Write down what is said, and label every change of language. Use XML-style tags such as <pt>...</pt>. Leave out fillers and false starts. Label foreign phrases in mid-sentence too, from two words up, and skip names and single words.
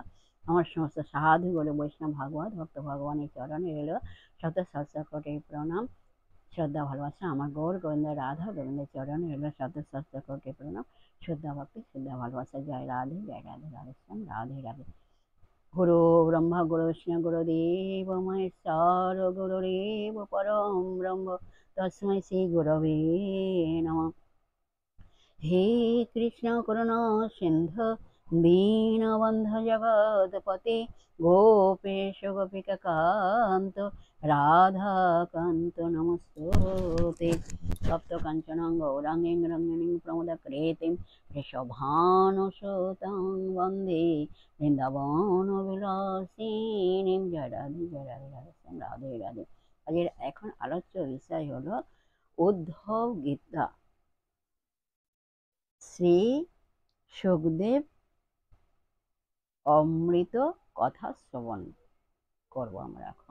<bn>আমার সমস্ত সাধু গুরু বৈষ্ণব ভাগবত ভক্ত ভগবানের চরণে রইল শত সহস্র কোটি প্রণাম, শ্রদ্ধা ভালোবাসা। আমার গৌর গোবিন্দ রাধা গোবিন্দের চরণে রইল শত সহস্র কোটি প্রণাম, শ্রদ্ধা ভক্তি শ্রদ্ধা ভালোবাসা। জয় রাধে রাধে শ্যাম রাধে রাধে।</bn> <sa>गुरु ब्रह्मा गुरु विष्णु गुरुदेव महेश्वर गुरुरेव परम ब्रह्म तस्मै श्री गुरवे नमः। हे कृष्ण करुणा सिंधु दीनबन्धु जगत्पते गोपेश गोपिकान्त राधाकान्त नमस्तुते। सप्तकाञ्चन गौराङ्गीं रङ्गिणीं प्रमोदकृतिं वृषभानुसुतां वन्दे বৃন্দাবনবিলাসিনীম।</sa> <bn>জয় রাধে রাধে রাধে। আজকের এখন আলোচ্য বিষয় হলো উদ্ধব গীতা। শ্রী সুখদেব অমৃত কথা শ্রবণ করব আমরা এখন।</bn>